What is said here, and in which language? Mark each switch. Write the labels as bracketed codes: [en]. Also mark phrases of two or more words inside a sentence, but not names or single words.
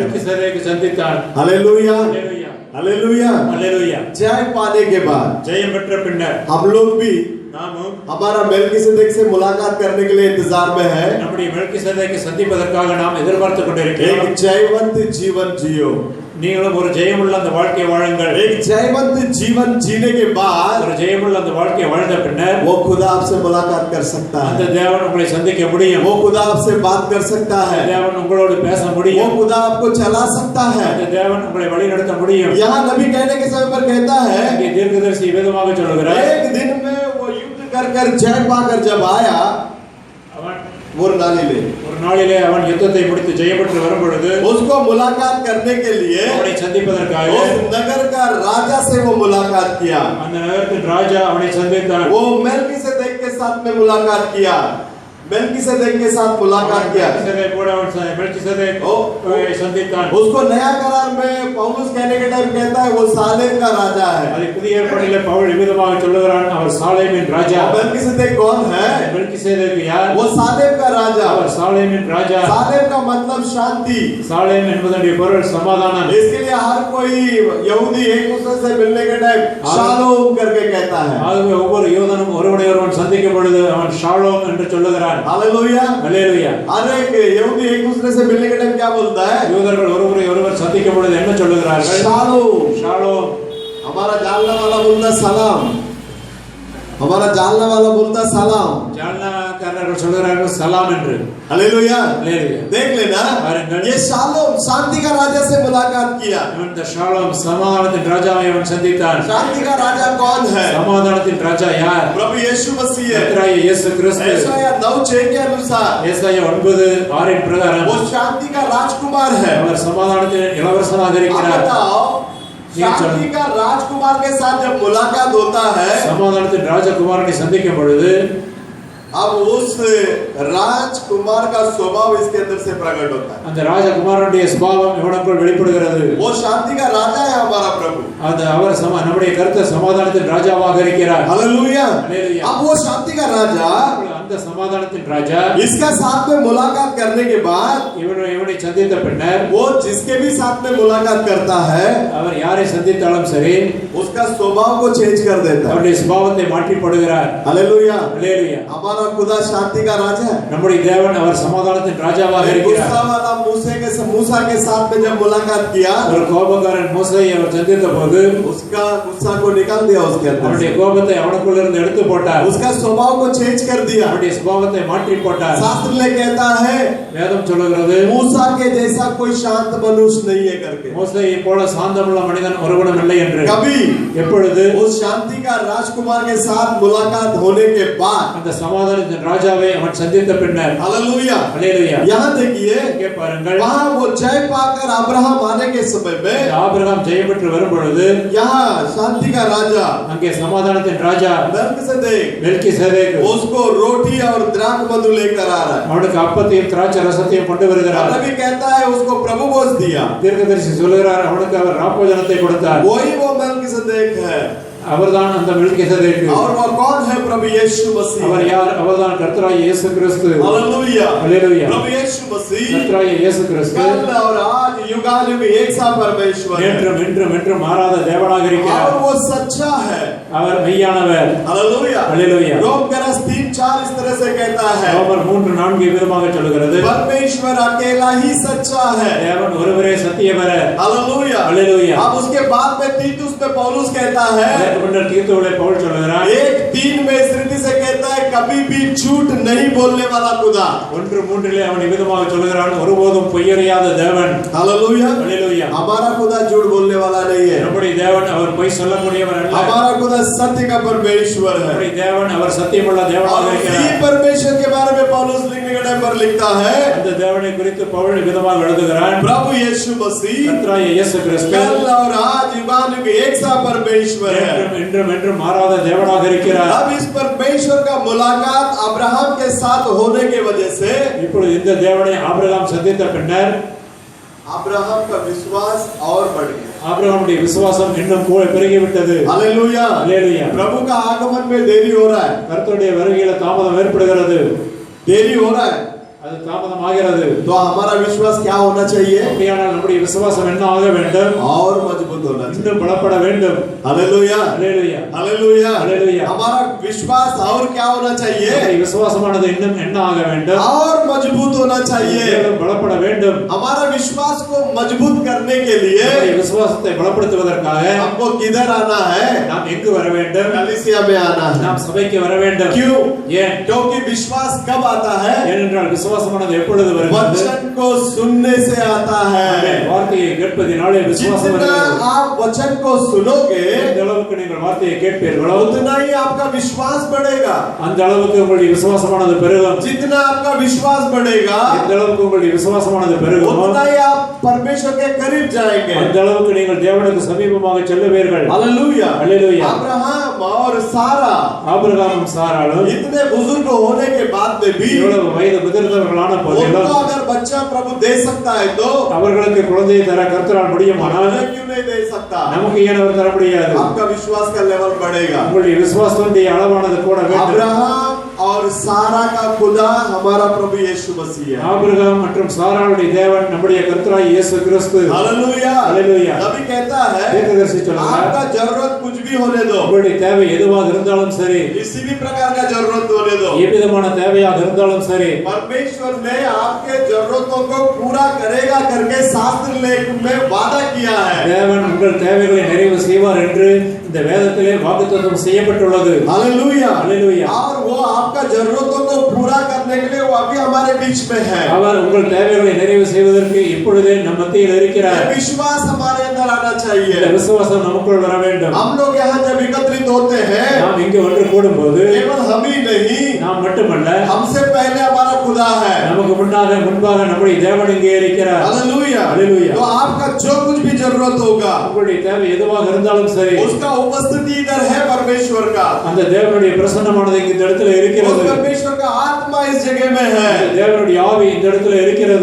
[ta] மெல்கிசேதேக்கு சந்தித்தான். [hi] हालेलुया, [ta] ஹல்லேலூயா. [hi] हालेलुया. [ta] ஹல்லேலூயா. [hi] जय पाने के बाद [ta] ஜெயம் பெற்ற பின்னர் [hi] हम लोग भी [ta] நாமும் [hi] हमारा मेलकिसेदेक से मुलाकात करने के लिए इंतजार में है। [ta] நம்முடைய மெல்கிசேதேக்கை சந்திப்பதற்காக நாம் எதிர்பார்த்து கொண்டிருக்கிறோம். [hi] एक जयवंत जीवन जियो। [ta] நீங்களும் ஒரு ஜெயமுள்ள அந்த வாழ்க்கையை வாழுங்கள். [hi] एक जयवंत जीवन जीने के बाद [ta] ஒரு ஜெயமுள்ள அந்த வாழ்க்கையை வாழ்ந்த பின்னர் [hi] वो खुदा आपसे मुलाकात कर सकता [ta] அந்த [hi] है। [ta] தேவன் உங்களை சந்திக்க முடியும். [hi] वो खुदा आपसे बात कर सकता है। [ta] தேவன் உங்களோடு பேச [hi] वो [ta] முடியும். [hi] खुदा आपको चला सकता है। [ta] அந்த தேவன் உங்களை வழிநடத்த முடியும். [hi] यहाँ नबी कहने के समय पर कहता है [ta] இங்கே தீர்க்கதரிசி விதமாக சொல்கிறார், [hi] एक दिन में वो युद्ध कर जय पाकर जब आया [ta] அவன் [hi] वो नाली ले [ta] ஒரு நாளிலே அவன் யுத்தத்தை முடித்து ஜெயம் பெற்று வரும் பொழுது [hi] उसको मुलाकात करने के लिए [ta] அவனை சந்திப்பதற்காக [hi] उस नगर का राजा से वो मुलाकात किया। [ta] அந்த நகரத்தின் ராஜா அவனை சந்தித்தான். [hi] वो मेलकिसेदेक के साथ में मुलाकात किया। मेलकिसेदेक के साथ मुलाकात किया। [ta] மெல்கிசேதேக் கூட அவன் மெல்கிசேதேக் சந்தித்தான். [hi] उसको नया करार में पौलुस कहने के टाइम कहता है वो सालेम का राजा है। [ta] அது புதிய ஏற்பாட்டிலே பவுல் விதமாக சொல்லுகிறான், அவர் சாலேமின் ராஜா. [hi] मेलकिसेदेक कौन है? [ta] மெல்கிசேதேக் யார்? [hi] वो सालेम का राजा। [ta] அவர் சாலேமின் ராஜா. [hi] सालेम का मतलब शांति। [ta] சாலேம் என்பதனுடைய பொருள் சமாதானம். [hi] इसके लिए हर कोई यहूदी एक दूसरे से मिलने के टाइम शालोम करके कहता है। [ta] ஆகவே ஒவ்வொரு யூதனும் ஒருவனை ஒருவன் சந்திக்கும் பொழுது அவன் ஷாலோம் என்று சொல்லுகிறான். [hi] हालेलुया [ta] அல்லேலூயா. [hi] हर एक यहूदी एक दूसरे से मिलने के टाइम क्या बोलता है? [ta] யூதர்கள் ஒருவரை ஒருவர் சந்திக்கும் பொழுது என்ன சொல்லுகிறார்கள்? [hi] शालोम। [ta] ஷாலோம். [hi] हमारा जानने वाला बोलता सलाम। हमारा जानने वाला बोलता सलाम। [ta] ஜாலனாக்காரர்கள் சொல்லுகிறார்கள் சலாம் என்று. [hi] हालेलुया। [ta] அல்லேலூயா. [hi] देख लेना ये शालोम शांति का राजा से मुलाकात किया। [ta] இந்த ஷாலோம் சமாதானத்தின் ராஜாவை அவன் சந்தித்தான். [hi] शांति का राजा कौन है? [ta] சமாதானத்தின் ராஜா யார்? [hi] प्रभु यीशु मसीह है। [ta] கர்த்தராகிய இயேசு கிறிஸ்து. [hi] यशायाह 9:6 के अनुसार [ta] ஏசாயா 9:6 பிரகாரம் [hi] वो शांति का राजकुमार है। [ta] அவர் சமாதானத்தின் இளவரசனாக [hi] आप [ta] இருக்கிறார். [hi] बताओ शांति का राजकुमार के साथ जब मुलाकात होता है [ta] சமாதானத்தின் ராஜகுமாரனை சந்திக்கும் பொழுது [hi] अब उस राजकुमार का स्वभाव इसके अंदर से प्रकट होता है। [ta] அந்த ராஜகுமாரனுடைய சுபாவம் இவனுக்குள் வெளிப்படுகிறது. [hi] वो शांति का राजा है हमारा प्रभु। [ta] அது அவர் நம்முடைய கர்த்தர் சமாதானத்தின் ராஜாவாக இருக்கிறார். [hi] हालेलुया। हालेलुया। अब वो शांति का राजा [ta] அந்த சமாதானத்தின் ராஜா [hi] इसका साथ में मुलाकात करने के बाद [ta] இவனை சந்தித்த பின்னர் [hi] वो जिसके भी साथ में मुलाकात करता है [ta] அவர் யாரை சந்தித்தாலும் சரி [hi] उसका स्वभाव को चेंज कर देता है। [ta] அவருடைய சுபாவத்தை மாற்றி போடுகிறார். [hi] हालेलुया। [ta] அல்லேலூயா. [hi] हमारा खुदा शांति का राजा है। [ta] நம்முடைய தேவன் அவர் சமாதானத்தின் ராஜாவாக இருக்கிறார். [hi] गुस्सा वाला मूसा के साथ में जब मुलाकात किया [ta] ஒரு கோபக்காரன் மோசேயை அவர் சந்தித்த போது [hi] उसका गुस्सा को निकाल दिया उसके अंदर [ta] அவருடைய [hi] से। [ta] கோபத்தை அவனுக்குள்ள இருந்து எடுத்து போட்டார். [hi] उसका स्वभाव को चेंज कर दिया। [ta] அவருடைய சுபாவத்தை மாற்றி போட்டார். [hi] शास्त्र में कहता है [ta] வேதம் சொல்லுகிறது [hi] मूसा के जैसा कोई शांत मनुष्य नहीं है करके। [ta] மோசேயை போல சாந்தமுள்ள மனிதன் ஒருவனும் இல்லை என்று. [hi] कभी [ta] எப்பொழுது [hi] उस शांति का राजकुमार के साथ मुलाकात होने के बाद [ta] அந்த சமாதானத்தின் ராஜாவை அவன் சந்தித்த பின்னர் [hi] हालेलुया। [ta] அல்லேலூயா. [hi] यहाँ देखिए [ta] இங்கே பாருங்கள், [hi] वहाँ वो जय पाकर अब्राहम आने के समय में [ta] ஆபிரகாம் ஜெயம் பெற்று வரும் பொழுது [hi] यहाँ शांति का राजा [ta] அங்கே சமாதானத்தின் ராஜா [hi] मेलकिसेदेक [ta] மெல்கிசேதேக் [hi] उसको रोटी और द्राक्ष मधु लेकर आ रहा है। [ta] அவனுக்கு அப்பத்தையும் திராட்சை ரசத்தையும் கொண்டு வருகிறார். [hi] नबी कहता है उसको प्रभु भोज दिया। [ta] தீர்க்கதரிசி சொல்லுகிறார் அவனுக்கு அவர் ராப்போஜனத்தை கொடுத்தார். [hi] वही वो मेलकिसेदेक है। [ta] அவர்தான் அந்த மெல்கிசேதேக். [hi] और वो कौन है? प्रभु यीशु मसीह। [ta] அவர் யார்? அவர்தான் கர்த்தராகிய இயேசு கிறிஸ்து. [hi] हालेलुया। [ta] அல்லேலூயா. [hi] प्रभु यीशु मसीह [ta] கர்த்தராகிய இயேசு கிறிஸ்து [hi] कल और आज युगानुग एक सा परमेश्वर है। [ta] என்றும் என்றும் என்றும் மாறாத தேவனாக இருக்கிறார். [hi] और वो सच्चा है। [ta] அவர் மெய்யானவர். [hi] हालेलुया। [ta] அல்லேலூயா. [hi] रोम 3:4 इस तरह से कहता है [ta] ரோமர் 3:4 விதமாக சொல்லுகிறது, [hi] परमेश्वर अकेला ही सच्चा है। [ta] தேவன் ஒருவரே சத்தியவர். [hi] हालेलुया। [ta] அல்லேலூயா. [hi] अब उसके बाद में तीतुस में पौलुस कहता है [ta] அதற்கு முன்னர் தீத்துவிலே பவுல் சொல்லுகிறார், [hi] 1:3 में इस रीति से कहता है कभी भी झूठ नहीं बोलने वाला खुदा। [ta] 1:3 அவன் விதமாக சொல்லுகிறான், ஒருபோதும் பொய்யறியாத தேவன். [hi] हालेलुया। [ta] அல்லேலூயா. [hi] हमारा खुदा झूठ बोलने वाला नहीं है। [ta] நம்முடைய தேவன் அவர் பொய் சொல்லக்கூடியவர் அல்ல. [hi] हमारा खुदा सत्य का परमेश्वर है। [ta] நம்முடைய தேவன் அவர் சத்தியமுள்ள தேவனாக [hi] और [ta] இருக்கிறார். [hi] इसी परमेश्वर के बारे में पौलुस लिखने के टाइम पर लिखता है [ta] அந்த தேவனை குறித்து பவுல் விதமாக எழுதுகிறான், [hi] प्रभु यीशु मसीह [ta] கர்த்தராகிய இயேசு கிறிஸ்து [hi] कल और आज युगानुग एक सा परमेश्वर है। [ta] என்றும் என்றும் என்றும் மாறாத தேவனாக இருக்கிறார். [hi] अब इस परमेश्वर का मुलाकात अब्राहम के साथ होने के वजह से [ta] இப்பொழுது இந்த தேவனை ஆபிரகாம் சந்தித்த பின்னர் [hi] अब्राहम का विश्वास और बढ़ गया। [ta] ஆபிரகாமுடைய விசுவாசம் இன்னும் பெருகிவிட்டது. [hi] हालेलुया। [ta] அல்லேலூயா. [hi] प्रभु का आगमन में देरी हो रहा है। [ta] கர்த்தருடைய வருகையில தாமதம் ஏற்படுகிறது. [hi] देरी हो रहा है। [ta] அது தாமதமாகிறது. [hi] तो हमारा विश्वास क्या होना चाहिए? [ta] அப்படியானால் நம்முடைய விசுவாசம் என்ன ஆக வேண்டும்? [hi] और मजबूत होना चाहिए, [ta] இன்னும் பலப்பட வேண்டும். [hi] हालेलुया [ta] ஹalleluya [hi] हालेलुया हालेलुया. हमारा विश्वास और क्या होना चाहिए? [ta] நம்முடைய விசுவாசமானது இன்னும் என்ன ஆக வேண்டும்? [hi] और मजबूत होना चाहिए. [ta] மேலும் பலப்பட வேண்டும். [hi] हमारा विश्वास को मजबूत करने के लिए [ta] நம்முடைய விசுவாசத்தை பலப்படுத்துவதற்காக [hi] हमको किधर आना है? [ta] நாம் எங்கு வர வேண்டும்? [hi] कलीसिया में आना है. [ta] நாம் சபைக்கு வர வேண்டும். [hi] क्यों? [ta] ஏன்? [hi] क्योंकि विश्वास कब आता है? [ta] ஏனென்றால் விசுவாசமானது எப்பொழுது வருகிறது? [hi] वचन को सुनने से आता है. [ta] வார்த்தையை கேட்பதினாலே விசுவாசம் [hi] जितना [ta] வருகிறது. [hi] आप वचन को सुनोगे [ta] எந்த அளவுக்கு நீங்கள் வார்த்தையை கேட்பீர்களோ [hi] उतना ही आपका विश्वास बढ़ेगा. [ta] அந்த அளவுக்கு உங்களுடைய விசுவாசமானது பெருகும். [hi] जितना आपका विश्वास बढ़ेगा [ta] எந்த அளவுக்கு உங்களுடைய விசுவாசமானது பெருகுமோ [hi] उतना ही आप परमेश्वर के करीब जाएंगे. [ta] அந்த அளவுக்கு நீங்கள் தேவனுக்கு சமீபமாக செல்லுவீர்கள். [hi] हालेलुया हालेलुया. अब्राहम और सारा [ta] ஆபிரகாமும் சாராளும் [hi] इतने बुजुर्ग होने के बाद में भी [ta] இவ்வளவு வயது முதிர்ந்தவர்களான போதிலும் [hi] उनको अगर बच्चा प्रभु दे सकता है तो [ta] அவர்களுக்கு குழந்தையை தர கர்த்தரால் முடியுமானால் [hi] मुझे क्यों नहीं दे सकता? [ta] நமக்கு ஏன் அவர் தர முடியாது? [hi] आपका विश्वास का लेवल बढ़ेगा. [ta] உங்களுடைய விசுவாசத்துடைய அளவானது கூட வேண்டும். [hi] अब्राहम और सारा का खुदा हमारा प्रभु यीशु मसीह है. [ta] ஆபிரகாம் மற்றும் சாராளுடைய தேவன் நம்முடைய கர்த்தராகிய இயேசு கிறிஸ்து. [hi] हालेलुया हालेलुया. नबी कहता है [ta] தீர்க்கதரிசி சொல்றார், [hi] आपका जरूरत कुछ भी होने दो, [ta] உங்களுடைய தேவை எதுவாக இருந்தாலும் சரி, [hi] किसी भी प्रकार का जरूरत होने दो, [ta] எவ்விதமான தேவையாக இருந்தாலும் சரி, [hi] परमेश्वर ने आपके जरूरतों को पूरा करेगा करके शास्त्र लेख में वादा किया है. [ta] தேவன் உங்கள் தேவைகளை நிறைவு செய்வார் என்று இந்த வேதத்திலே வாக்குத்தத்தம் செய்யப்பட்டுள்ளது. [hi] हालेलुया हालेलुया. और वो आपका जरूरतों को पूरा करने के लिए वो अभी हमारे बीच में है. [ta] அவர் உங்கள் தேவைகளை நிறைவு செய்வதற்கு இப்பொழுதே நம் மத்தியில் இருக்கிறார். [hi] ये विश्वास हमारे अंदर आना [ta] இந்த [hi] चाहिए. [ta] விசுவாசம் நமக்குள் வர வேண்டும். [hi] हम लोग यहाँ जब एकत्रित होते हैं [ta] நாம் இங்கு ஒன்று கூடும்போது [hi] केवल हम ही नहीं, [ta] நாம் மட்டுமல்ல, [hi] हमसे पहले हमारा खुदा है. [ta] நமக்கு முன்பாக நம்முடைய தேவன் இங்கே இருக்கிறார். [hi] हालेलुया हालेलुया. तो आपका जो कुछ भी जरूरत होगा [ta] உங்களுடைய தேவை எதுவாக இருந்தாலும் சரி, [hi] उसका उपस्थिति इधर है परमेश्वर का. [ta] அந்த தேவனுடைய பிரசன்னமானது இந்த இடத்துல [hi] उस [ta] இருக்கிறது. [hi] परमेश्वर का आत्मा इस जगह में है. [ta] அந்த தேவனுடைய ஆவி இந்த இடத்துல இருக்கிறது.